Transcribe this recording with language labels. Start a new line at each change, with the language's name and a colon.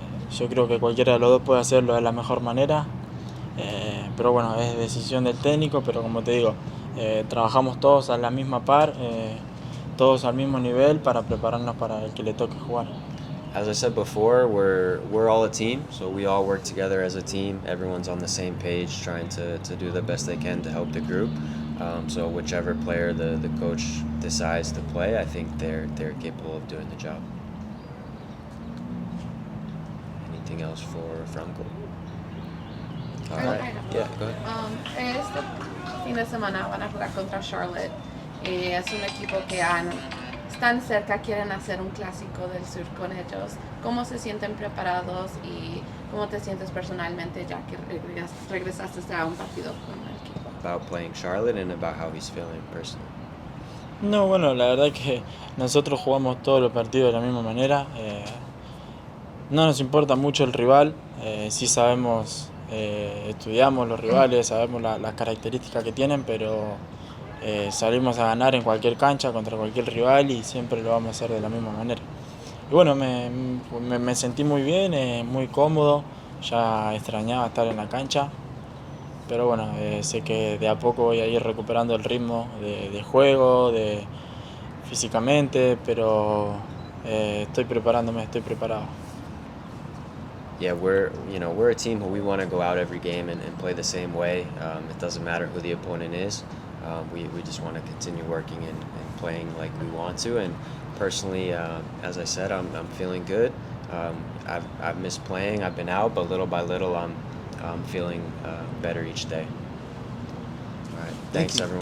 Spanish: Yo creo que cualquiera de los dos puede hacerlo de la mejor manera, pero bueno, es decisión del técnico, pero como te digo, trabajamos todos a la misma par, todos al mismo nivel para prepararnos para el que le toque jugar.
English: As I said before, we're all a team, so we all work together as a team. Everyone's on the same page, trying to do the best they can to help the group. So whichever player the coach decides to play, I think they're capable of doing the job. Anything else for Franco? All right. Yeah, go ahead.
Spanish: Este fin de semana van a jugar contra Charlotte. Es un equipo que están cerca, quieren hacer un clásico del sur con ellos. ¿Cómo se sienten preparados y cómo te sientes personalmente ya que regresaste a un partido con el equipo?
English: About playing Charlotte and about how he's feeling personally.
Spanish: No, bueno, la verdad que nosotros jugamos todos los partidos de la misma manera. No nos importa mucho el rival, sí sabemos, estudiamos los rivales, sabemos las características que tienen, pero salimos a ganar en cualquier cancha contra cualquier rival y siempre lo vamos a hacer de la misma manera. Y bueno, me sentí muy bien, muy cómodo, ya extrañaba estar en la cancha, pero bueno, sé que de a poco voy a ir recuperando el ritmo de juego, físicamente, pero estoy preparándome, estoy preparado.
English: Yeah, we're a team who we want to go out every game and play the same way. It doesn't matter who the opponent is. We just want to continue working and playing like we want to. And personally, as I said, I'm feeling good. I've missed playing. I've been out, but little by little, I'm feeling better each day. All right. Thanks, everyone.